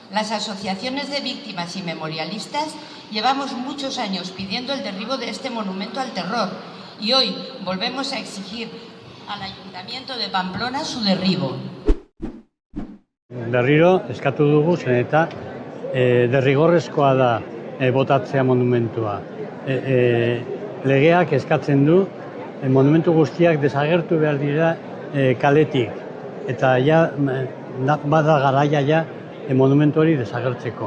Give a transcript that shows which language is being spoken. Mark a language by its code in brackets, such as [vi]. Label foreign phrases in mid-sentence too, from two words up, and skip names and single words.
[es] Las asociaciones de víctimas y memorialistas llevamos muchos años pidiendo el derribo de este monumento al terror y hoy volvemos a exigir al Ayuntamiento de Pamplona su derribo. [eu] Berriro eskatu dugu zen eta derrigorrezkoa da botatzea monumentua. Legeak eskatzen du monumentu guztiak desagertu behar dira kaletik eta ja bada garaia ja monumentu hori desagertzeko.